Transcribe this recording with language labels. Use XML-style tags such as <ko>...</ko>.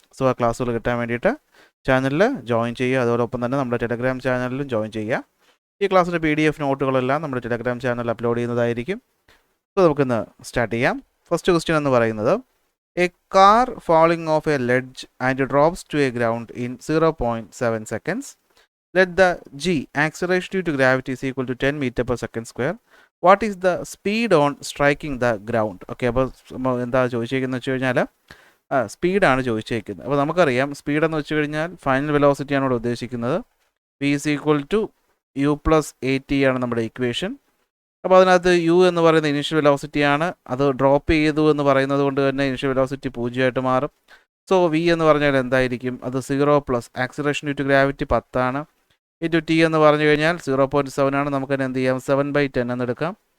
<ml>So ആ ക്ലാസ്സുകൾ കിട്ടാൻ വേണ്ടിയിട്ട് ചാനലിൽ ജോയിൻ ചെയ്യുക. അതോടൊപ്പം തന്നെ നമ്മുടെ ടെലഗ്രാം ചാനലിലും ജോയിൻ ചെയ്യുക. ഈ ക്ലാസ്സിൻ്റെ PDF നോട്ടുകളെല്ലാം നമ്മുടെ ടെലഗ്രാം ചാനലിൽ അപ്ലോഡ് ചെയ്യുന്നതായിരിക്കും. സോ നമുക്കിന്ന് സ്റ്റാർട്ട് ചെയ്യാം. ഫസ്റ്റ് ക്വസ്റ്റ്യൻ എന്ന് പറയുന്നത്,</ml> <en>A car falling off a ledge and drops to a ground in 0.7 seconds. Let the G acceleration due to gravity is equal to 10 meter per second square. What is the speed on striking the ground?</en> <ml>Okay, അപ്പോൾ എന്താ ചോദിച്ചേക്കുന്നത് വെച്ച് കഴിഞ്ഞാൽ സ്പീഡാണ് ചോദിച്ചേക്കുന്നത്. അപ്പോൾ നമുക്കറിയാം സ്പീഡെന്ന് വെച്ച് കഴിഞ്ഞാൽ final വെലോസിറ്റിയാണ് ഇവിടെ ഉദ്ദേശിക്കുന്നത്.</ml> <en>V is equal to U plus AT</en> <ml>ആണ് നമ്മുടെ ഇക്വേഷൻ. അപ്പോൾ അതിനകത്ത് U എന്ന് പറയുന്ന ഇനീഷ്യൽ വെലോസിറ്റിയാണ്. അത് ഡ്രോപ്പ് ചെയ്തു എന്ന് പറയുന്നത് കൊണ്ട് തന്നെ ഇനീഷ്യൽ വെലോസിറ്റി 0 മാറും. സോ V എന്ന് പറഞ്ഞാൽ എന്തായിരിക്കും? അത് 0 plus acceleration due to gravity 10 ആണ്. ഇൻറ്റു T എന്ന് പറഞ്ഞു കഴിഞ്ഞാൽ 0.7 ആണ്. നമുക്ക് തന്നെ എന്ത് ചെയ്യാം? 7/10 എന്ന് എടുക്കാം.</ml>